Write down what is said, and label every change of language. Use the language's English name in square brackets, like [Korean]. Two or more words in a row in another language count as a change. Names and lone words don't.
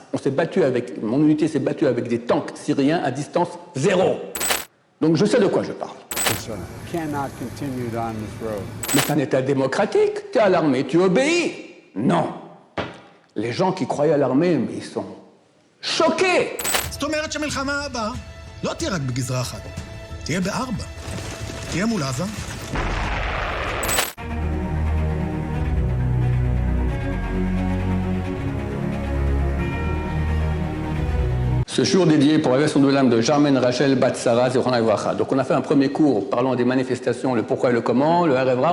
[French] On s'est battu avec, mon unité s'est battue avec des tanks syriens à distance 0. Donc je sais de quoi je parle. Mais c'est un État démocratique, tu es à l'armée, tu obéis. Non. Les gens qui croyaient à l'armée, mais ils sont choqués. [Hebrew] זאת אומרת שהמלחמה הבאה לא תהיה רק בגזרה אחת, תהיה ב4, תהיה מול עזה. [French] Ce jour dédié pour la version de l'âme de Germaine Rachel Batsara, donc on a fait un premier cours parlant des manifestations, le pourquoi et le comment, le [Hebrew] ערב רב.